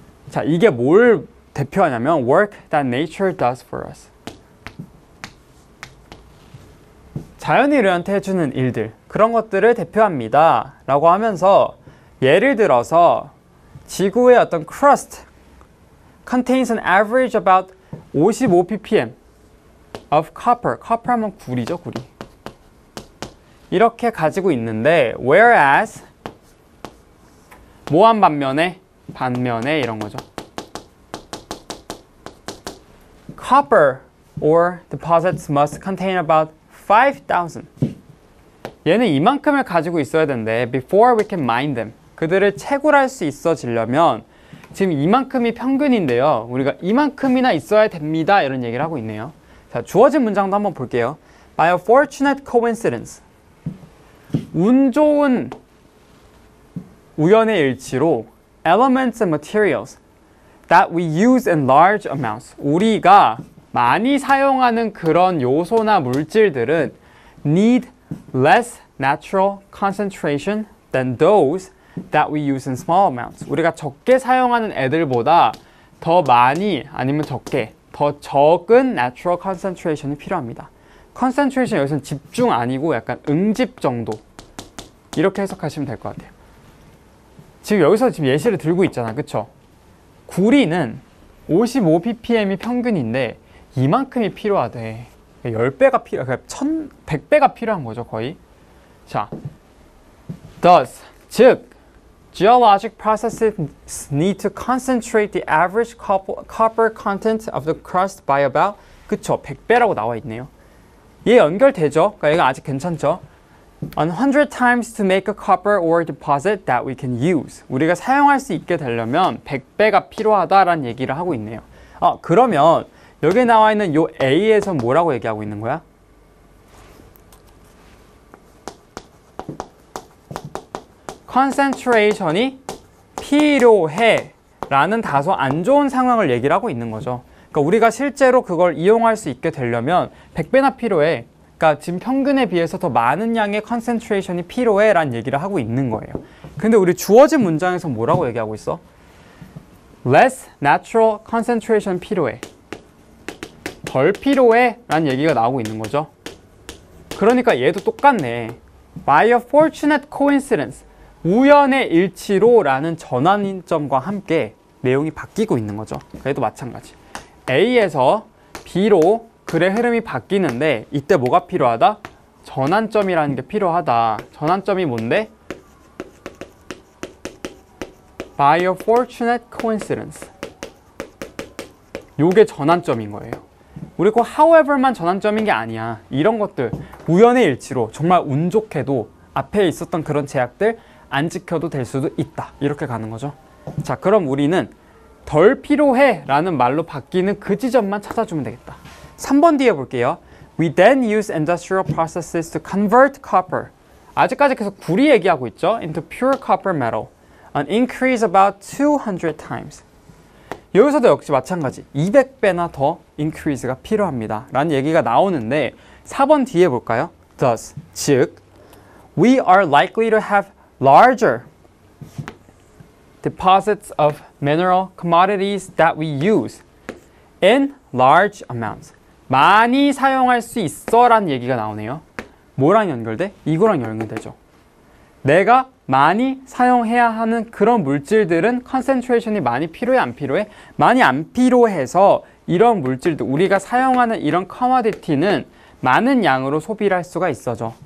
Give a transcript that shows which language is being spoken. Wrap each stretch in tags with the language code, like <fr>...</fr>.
<ko>자, 이게 뭘 대표하냐면</ko> <en>work that nature does for us.</en> <ko>자연이 우리한테 해주는 일들, 그런 것들을 대표합니다 라고 하면서, 예를 들어서 지구의 어떤</ko> <en>crust contains an average about 55 ppm of copper.</en> <ko>copper 하면 구리죠, 구리. 이렇게 가지고 있는데, whereas 뭐한 반면에? 반면에 이런 거죠.</ko> <en>Copper or deposits must contain about 5,000.</en> <ko>얘는 이만큼을 가지고 있어야 되는데</ko> <en>before we can mine them.</en> <ko>그들을 채굴할 수 있어지려면 지금 이만큼이 평균인데요. 우리가 이만큼이나 있어야 됩니다. 이런 얘기를 하고 있네요. 자, 주어진 문장도 한번 볼게요.</ko> <en>By a fortunate coincidence.</en> <ko>운 좋은 우연의 일치로</ko> <en>elements and materials that we use in large amounts.</en> <ko>우리가 많이 사용하는 그런 요소나 물질들은</ko> <en>need less natural concentration than those that we use in small amounts.</en> <ko>우리가 적게 사용하는 애들보다 더 많이 아니면 적게 더 적은 natural concentration이 필요합니다. concentration 여기서는 집중 아니고 약간 응집 정도 이렇게 해석하시면 될 것 같아요. 지금 여기서 지금 예시를 들고 있잖아, 그쵸? 구리는 55ppm이 평균인데 이만큼이 필요하대. 10배가 그러니까 100배가 필요한 거죠, 거의.</ko> <en>자, thus, 즉 geologic processes need to concentrate the average copper content of the crust by about, 그쵸,</en> <ko>100배라고 나와 있네요. 얘 연결되죠? 그러니까 얘가 아직 괜찮죠?</ko> <en>100 times to make a copper ore deposit that we can use.</en> <ko>우리가 사용할 수 있게 되려면 100배가 필요하다라는 얘기를 하고 있네요. 그러면 여기 나와 있는 요 A에서 뭐라고 얘기하고 있는 거야? concentration이 필요해 라는 다소 안 좋은 상황을 얘기를 하고 있는 거죠. 그러니까 우리가 실제로 그걸 이용할 수 있게 되려면 100배나 필요해. 그러니까 지금 평균에 비해서 더 많은 양의 concentration이 필요해 라는 얘기를 하고 있는 거예요. 근데 우리 주어진 문장에서 뭐라고 얘기하고 있어?</ko> <en>less natural concentration 필요해.</en> <ko>덜 필요해 라는 얘기가 나오고 있는 거죠. 그러니까 얘도 똑같네.</ko> <en>By a fortunate coincidence.</en> <ko>우연의 일치로 라는 전환점과 함께 내용이 바뀌고 있는 거죠. 얘도 마찬가지. A에서 B로 글의 흐름이 바뀌는데 이때 뭐가 필요하다? 전환점이라는 게 필요하다. 전환점이 뭔데?</ko> <en>By a fortunate coincidence.</en> <ko>요게 전환점인 거예요. 우리 꼭 however만 전환점인 게 아니야. 이런 것들 우연의 일치로 정말 운 좋게도 앞에 있었던 그런 제약들 안 지켜도 될 수도 있다. 이렇게 가는 거죠. 자, 그럼 우리는 덜 필요해 라는 말로 바뀌는 그 지점만 찾아주면 되겠다. 3번 뒤에 볼게요.</ko> <en>We then use industrial processes to convert copper.</en> <ko>아직까지 계속 구리 얘기하고 있죠.</ko> <en>Into pure copper metal. An increase about 200 times.</en> <ko>여기서도 역시 마찬가지. 200배나 더 increase가 필요합니다. 라는 얘기가 나오는데 4번 뒤에 볼까요?</ko> <en>Thus, 즉 We are likely to have larger deposits of mineral commodities that we use in large amounts.</en> <ko>많이 사용할 수 있어 라는 얘기가 나오네요. 뭐랑 연결돼? 이거랑 연결되죠. 내가 많이 사용해야 하는 그런 물질들은 concentration이 많이 필요해, 안 필요해? 많이 안 필요해서 이런 물질들, 우리가 사용하는 이런 커머디티는 많은 양으로 소비를 할 수가 있어져.</ko>